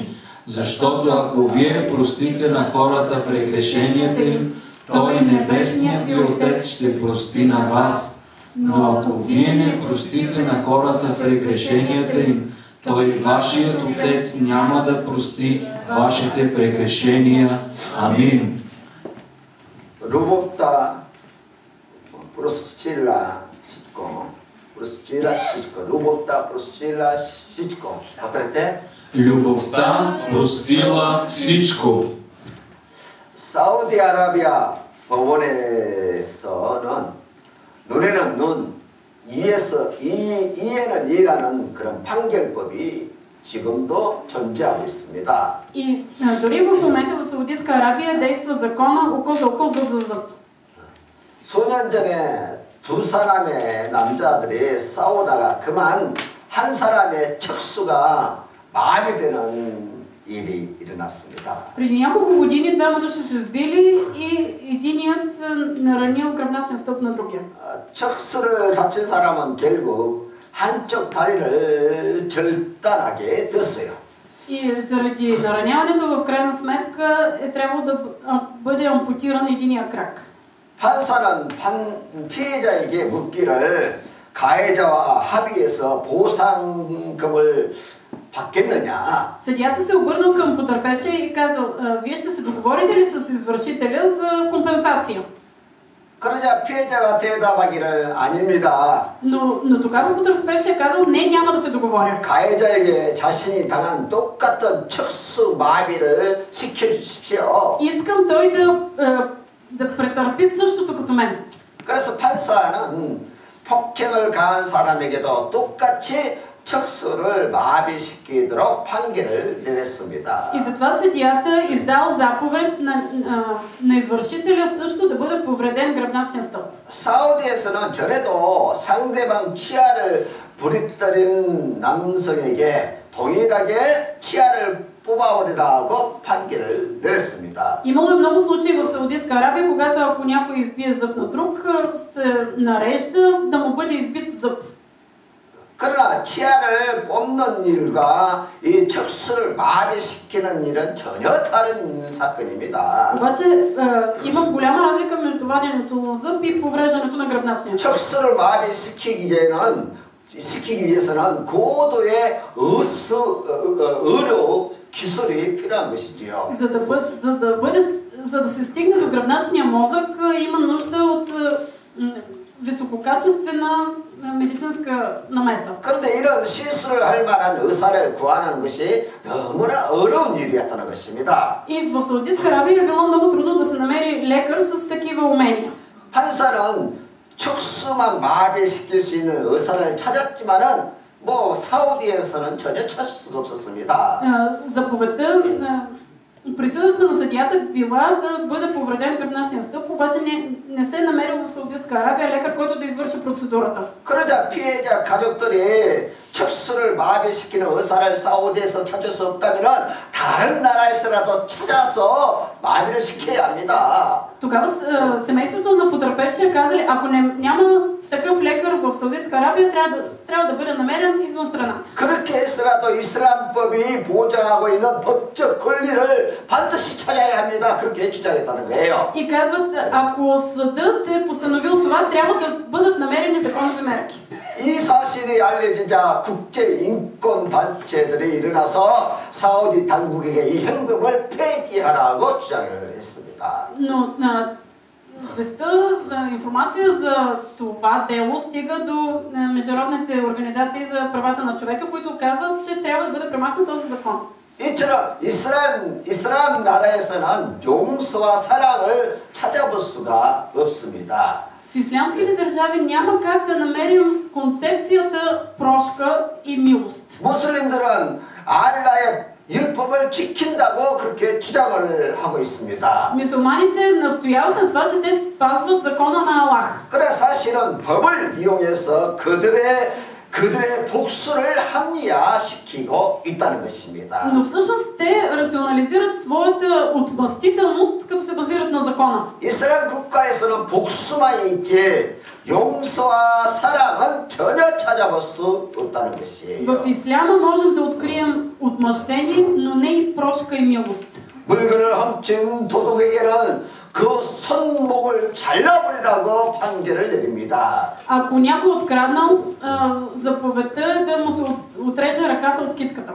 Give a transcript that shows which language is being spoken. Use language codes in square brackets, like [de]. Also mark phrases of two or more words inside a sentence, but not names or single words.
[bg] Защото ако Вие простите на хората прегрешенията им, Той, Небесният Ви Отец, ще прости на вас. Но ако Вие не простите на хората прегрешенията им, Той, Вашият Отец, няма да прости вашите прегрешения. Амин. Любовта простила всичко простила всичко любовта простила всичко 어떨때? Любовта простила всичко. [ko] 사우디아라비아 법원에서는 눈에는 눈, 이에는 이라는 그런 판결법이 지금도 존재하고 있습니다. [bg] И дори в момента в Саудитска Арабия действа закона око за око, зъб за зъб. [ko] 수년 전에 두 사람의 남자들이 싸우다가 그만 한 사람의 척수가 마비되는 일이 일어났습니다. [bg] Преди няколко години двама души се сбили и единият наранил гръбначен стълб на другия. [ko] 척수를 다친 사람은 결국 한쪽 다리를 절단하게 됐어요. [bg] И заради нараняването в крайна сметка е трябвало да бъде ампутиран единия крак. [ko] 판사는 피해자에게 묻기를 가해자와 합의해서 보상금을 받겠느냐? [bg] Съдията се обърнал към потърпевшия и казал: вие ще се договорите ли с извършителя за компенсация? [ko] 그러자 피해자가 대답하기를 아닙니다. [bg] Но тогава потърпевшия казал: не, няма да се договоря. [ko] 가해자에게 자신이 당한 똑같은 척수 마비를 시켜주십시오. [bg] Искам той да претърпи същото като мен. [ko] 그래서 판사는 폭행을 가한 사람에게도 똑같이 척수를 마비시키도록 판결을 내렸습니다. [bg] И затова съдията издал заповед на извършителя също да бъде повреден гръбначния стълб. [ko] 사우디에서는 전에도 상대방 치아를 부리뜨린 남성에게 동일하게 치아를 뽑아버리라고 판결을 내렸습니다. [bg] Имало е много случаи в Саудитска Арабия, когато ако някой избие зъб на друг, се нарежда да му бъде избит зъб. [ko] 그러나 치아를 뽑는 일과 이 척수를 마비시키는 일은 전혀 다른 사건입니다. [bg] обаче има голяма разлика между ваденето на зъб и повреждането на гръбначния стълб. [ko] 척수를 마비시키기 위해서는 고도의 의료 기술이 필요한 것이지요. [bg] За да се стигне до гръбначния мозък, има нужда от висококачествена медицинска намеса. [ko] 그런데 이런 시술을 할 만한 의사를 구하는 것이 너무나 어려운 일이었다는 것입니다. [bg] И в Саудитска Арабия е било много трудно да се намери лекар с такива умения. [ko] 판사는 척수만 마비시킬 수 있는 의사를 찾았지만은 뭐 사우디에서는 전혀 찾을 수가 없었습니다. [bg] Заповедта, присъдата на съдията била да бъде повреден гръбначния стълб, обаче не се е намерил в Саудитска Арабия лекар, който да извърши процедурата. [ko] 그러자 피해자 가족들이 척수를 마비시키는 의사를 사우디에서 찾을 수 없다면은 다른 나라에서라도 찾아서 마비를 시켜야 합니다. [bg] Тогава семейството на потърпевшия казали: ако няма такъв лекар в Саудитска Арабия, трябва да бъде намерен извън страната. [ko] 그렇게 해서라도 이슬람법이 보장하고 있는 법적 권리를 반드시 찾아야 합니다. 그렇게 주장했다는 거예요. [bg] И казват: ако съдът е постановил това, трябва да бъдат намерени законови мерки. [ko] 이 사실이 알려지자 국제인권단체들이 일어나서 사우디 당국에게 이 현금을 폐지하라고 주장을 했습니다. [bg] Но веста информация за това дело стига до международните организации за правата на човека, които казват, че трябва да бъде премахнат този закон. [ko] 이처럼 이슬람 나라에서는 용서와 사랑을 찾아볼 수가 없습니다. [bg] В ислямските държави няма как да намерим концепцията прошка и милост. [ko] 무슬림들은 알라의 율법을 지킨다고 그렇게 주장을 하고 있습니다. [bg] Мюсюлманите настояват на това, че те спазват закона на Аллах. [ko] 그래 사실은 법을 이용해서 그들의 복수를 합리화시키고 있다는 것입니다. [bg] Но всъщност те рационализират своята отмъстителност, като се базират на закона. [ko] 이슬람 국가에서는 복수만 있지 용서와 사랑은 전혀 찾아볼 수 없다는 것이에요. [bg] В исляма можем да открием отмъщение, но не и прошка и милост. [ko] 물건을 훔친 도둑에게는 그 손목을 잘라버리라고 판결을 내립니다. [bg] Ако някой откраднал, заповедта е да му се отреже ръката от китката.